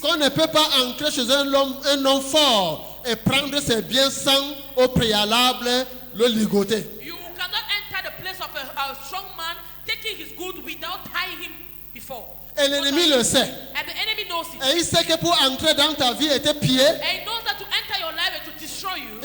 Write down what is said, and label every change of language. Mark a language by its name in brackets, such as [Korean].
[French] Qu'on ne peut pas entrer chez un homme fort et prendre ses biens sans au préalable le ligoter. [English] You cannot enter the place of a strong man taking his good without tying him before. [French] Et l'ennemi le sait. [English] And the enemy knows it. [French] Et il sait que pour entrer dans ta vie et tes pieds, [English] And he knows that to enter your life and to destroy you,